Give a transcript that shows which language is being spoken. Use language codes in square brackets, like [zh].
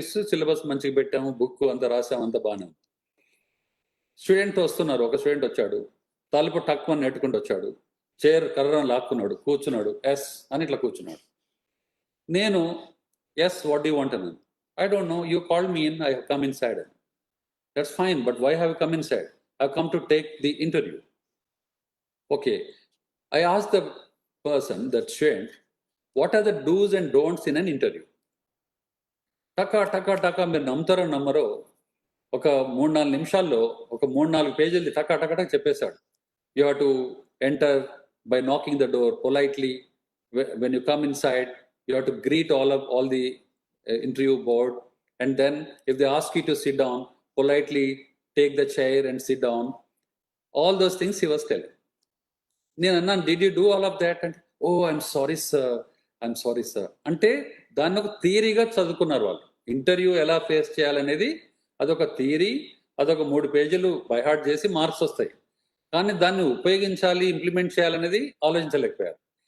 [te] Syllabus మంచిగా పెట్టాము, book అంతా రాసాము, అంతా బాగానే ఉంది. స్టూడెంట్ వస్తున్నారు, ఒక స్టూడెంట్ వచ్చాడు, తలుపు టక్కుమని నెట్టుకుంటూ వచ్చాడు, చైర్ కర్రను లాక్కున్నాడు, కూర్చున్నాడు, ఎస్ అని ఇట్లా కూర్చున్నాడు. నేను [en] yes what you want [te] అన్నాను. [en] I don't know, you called me in, I have come inside. That's fine, but why have come inside? I have come to take the interview. Okay, I asked the person, that student, what are the do's and don'ts in an interview? [te] టకా మీరు నమ్ముతారో నమ్మరో, ఒక 3-4 నిమిషాల్లో ఒక 3-4 పేజీలు టకా చెప్పేశాడు. [en] You have to enter by knocking the door politely. When you come inside You have to greet all the interview board, and then if they ask you to sit down, politely take the chair and sit down. All those things he was telling. [te] నేను అన్నాను, [en] did you do all of that అంటే, oh I'm sorry sir [te] అంటే దాన్ని ఒక థియరీగా చదువుకున్నారు వాళ్ళు. Interview ఎలా face చేయాలనేది అదొక థియరీ, అదొక 3 పేజీలు బైహార్ట్ చేసి మార్క్స్ వస్తాయి. కానీ దాన్ని ఉపయోగించాలి, ఇంప్లిమెంట్ చేయాలనేది ఆలోచించలేకపోయారు.